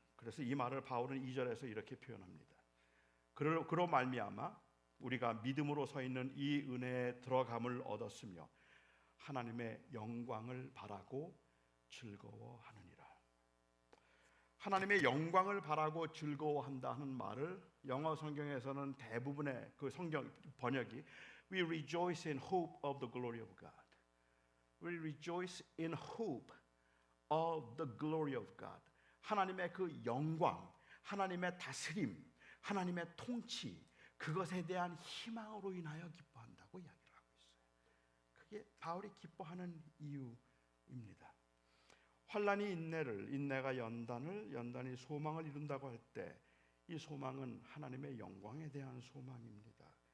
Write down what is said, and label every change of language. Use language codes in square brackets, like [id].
[ko] 그래서 이 말을 바울은 2절에서 이렇게 표현합니다. 그로 말미암아 우리가 믿음으로 서 있는 이 은혜에 들어감을 얻었으며 하나님의 영광을 바라고 즐거워하느니라. 하나님의 영광을 바라고 즐거워한다 하는 말을 영어 성경에서는 대부분의 그 성경 번역이 [en] We rejoice in hope of the glory of God. We rejoice in hope of the glory of God. [ko] 하나님의 그 영광, 하나님의 다스림, 하나님의 통치, 그것에 대한 희망으로 인하여 기뻐한다고 이야기를 하고 있어요. 그게 바울이 기뻐하는 이유입니다. 환난이 인내를, 인내가 연단을, 연단이 소망을 이룬다고 할 때 이 소망은 하나님의 영광에 대한 소망입니다.